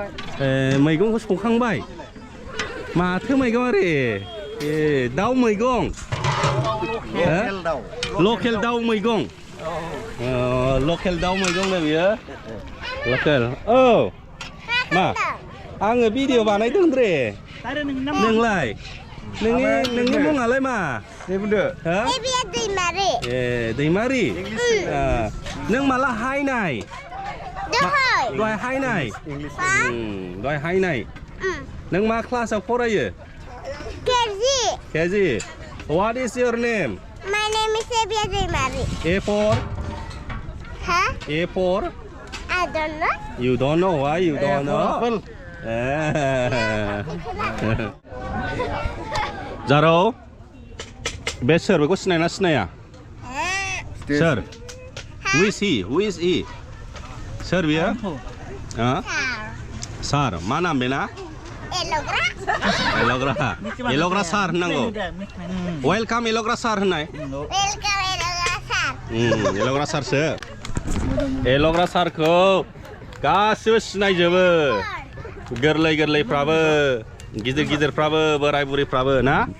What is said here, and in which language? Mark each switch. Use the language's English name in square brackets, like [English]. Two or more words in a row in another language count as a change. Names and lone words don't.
[Bodo] मैगंखौ संखांबाय माथो मैगं आरे दाउ मैगं लकेल दाउ मैगं लकेल दाउ मैगं नै बियो लकेल औ मा आङो भिडिअ बानायदों रे नोंलाय नोंनि मुङालाय मा बुंदो दैमारि नों माला हायनाय दहाय हायनाय नों मा क्लासाव फरायो केजि [English] What is your name? My name is Evia Deimari. A for? Huh? A for? I don't know. You don't know why you don't know? [Bodo] जारो बे सोर बेखौ सिनायना सिनाया सोर [English] Who is he? [Bodo] सोर बियो सार मा नाम बेना एल'ग्रा सार होननांगौ वेलकाम एल'ग्रा सार होननाय एल'ग्रा सारसो एल'ग्रा सारखौ गासिबो सिनायजोबो गोरलैफ्राबो गिदिरफ्राबो बोराय बुरैफ्राबो ना